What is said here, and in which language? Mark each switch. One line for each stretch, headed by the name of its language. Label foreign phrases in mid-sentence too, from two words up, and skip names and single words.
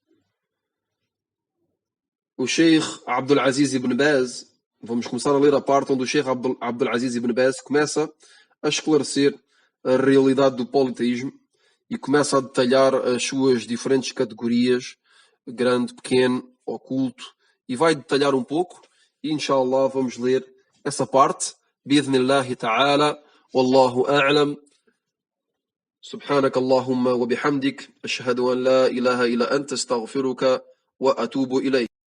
Portuguese: o Sheikh Abdul Aziz ibn Baz, vamos começar a ler a parte onde o Sheikh Abdul Aziz ibn Baz começa a esclarecer a realidade do politeísmo e começa a detalhar as suas diferentes categorias, grande, pequeno, oculto, e vai detalhar um pouco, e inshallah vamos ler essa parte,
Arabic: بإذن الله تعالى والله أعلم سبحانك اللهم وبحمدك أشهد أن لا إله إلا أنت أستغفرك وأتوب إليك.